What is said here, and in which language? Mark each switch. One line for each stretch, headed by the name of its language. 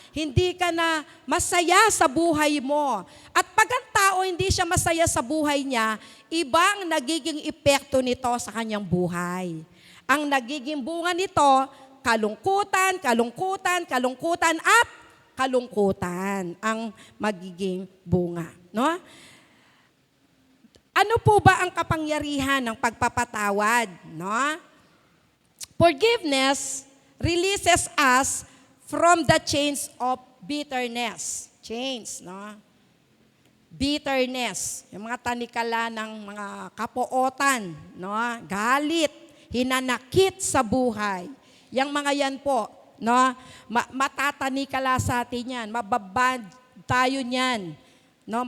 Filipino: Hindi ka na masaya sa buhay mo. At pag ang tao hindi siya masaya sa buhay niya, ibang nagiging epekto nito sa kanyang buhay. Ang nagiging bunga nito, kalungkutan, kalungkutan, kalungkutan at kalungkutan ang magiging bunga. No? Ano po ba ang kapangyarihan ng pagpapatawad? No?
English: Forgiveness releases us from the chains of bitterness. Chains, no?
Filipino: Bitterness, yung mga tanikala ng mga kapootan, no? Galit, hinanakit sa buhay. Yang mga yan po, no? Matatanikala sa atin yan, mababad tayo niyan. No?